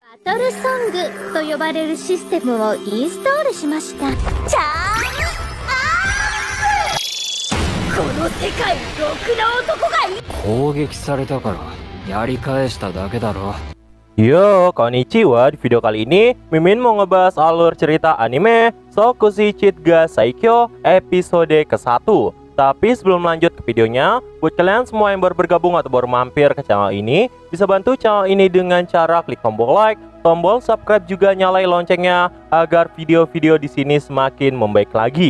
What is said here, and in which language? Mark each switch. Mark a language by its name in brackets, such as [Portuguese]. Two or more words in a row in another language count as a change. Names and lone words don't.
[Japanese] バトルソングと呼ばれるシステムをインストールしました。チャームアップ。この世界ろくな男がい。攻撃されたからやり返しただけだろ。 [Indonesian] Yo, konnichiwa. Di video kali ini Mimin mau ngebahas alur cerita anime Sokushi Chiga Saikyo episode ke-1. Tapi sebelum lanjut ke videonya, buat kalian semua yang baru bergabung atau baru mampir ke channel ini, bisa bantu channel ini dengan cara klik tombol like, tombol subscribe, juga nyalain loncengnya agar video-video di sini semakin membaik lagi.